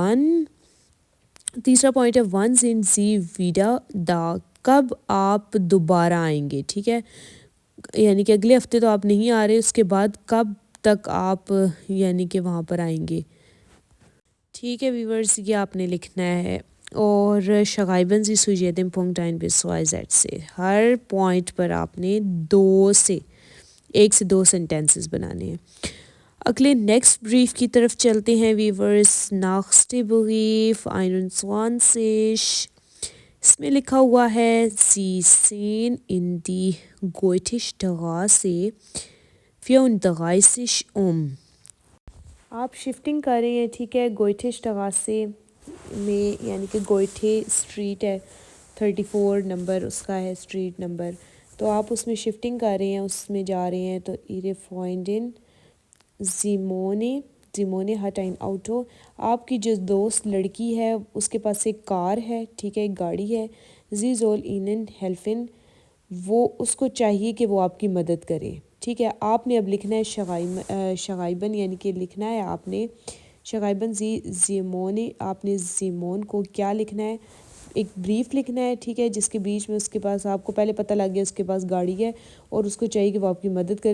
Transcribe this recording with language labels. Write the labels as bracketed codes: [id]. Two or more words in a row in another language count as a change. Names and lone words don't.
[ur] تیسرا پوائنٹ ہے [de] Wann sind Sie wieder da, [ur] کب آپ دوبارہ آئیں گے، ٹھیک ہے؟ یعنی کہ اگلے ہفتے تو آپ نہیں آ رہے، اس کے بعد کب تک آپ یعنی کہ وہاں پر آئیں گے، ٹھیک ہے ویورز؟ یہ آپ نے لکھنا ہے۔ اور [de] Schreiben Sie zu jedem Punkt ein bis 2 Sätze، [ur] ہر پوائنٹ پر آپ نے 1 سے 2 سینٹینسز بنانے ہیں۔ اگلے نیکسٹ بریف کی طرف چلتے ہیں ویورز، [de] nächste Brief 21، [ur] اس میں لکھا ہوا ہے [de] Sie sehen in die Goethestraße [ur] 34 آپ شفٹنگ کر رہے ہیں، ٹھیک ہے، گوئٹھے میں، یعنی کہ گوئٹھے اسٹریٹ ہے، 34 نمبر اس کا ہے [en] street number, [ur] تو آپ اس میں شفٹنگ کر رہے ہیں، اس میں جا رہے ہیں، تو [de] Ihre Freundin Simone Simone hat ein Auto. [ur] آپ کی جو دوست لڑکی ہے اس کے پاس ایک کار ہے، ٹھیک ہے، ایک گاڑی ہے. [de] Sie soll ihnen helfen. [ur] وہ اس کو چاہیے کہ وہ آپ کی مدد کرے. ٹھیک ہے، آپ نے اب لکھنا ہے شغائباً، یعنی کہ لکھنا ہے آپ نے شغائباً زیمون. آپ نے زیمون کو کیا لکھنا ہے؟ ایک بریف لکھنا ہے، ٹھیک ہے، جس کے بیچ میں اس کے پاس آپ کو پہلے پتہ لگ گیا اس کے پاس گاڑی ہے اور اس کو چاہیے کہ وہ آپ کی مدد کرے.